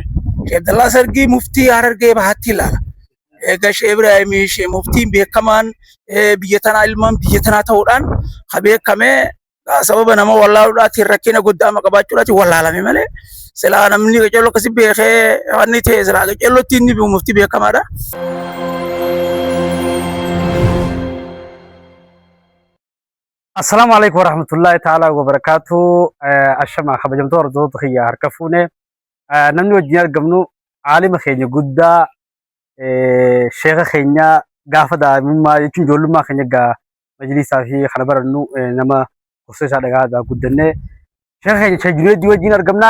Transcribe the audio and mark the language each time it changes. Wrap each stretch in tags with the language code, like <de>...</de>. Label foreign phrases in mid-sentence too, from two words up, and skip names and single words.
<om>Abdullah Sirgi muftii Harargee Bahaatti ilaala. Egaa Sheekh Ibrahim muftiin beekamaan biyya tanaa ilmaan biyya tanaa ta'uudhaan kan beekame sababa nama wallaaluudhaatiin rakkina guddaa qabaachuudhaatiin wallaalame malee silaa namni qaceelloo akkasii beekee wanni ta'e silaa qaceellootti inni muftii beekamaadha.</om> <ar>السلام عليكم ورحمة الله تعالى وبركاته.</ar> <om>Ashama kabajamtoota hordoftoota kiyya harka fuune namni wajjin argamnu aalima keenya guddaa sheekha keenya gaafa daa'imummaa jechuun ijoollummaa keenya gaa majlisaa fi kana barannu nama gosa isaa dhagaa guddannee sheekha keenya Shajireeddii wajjin argamna.</om>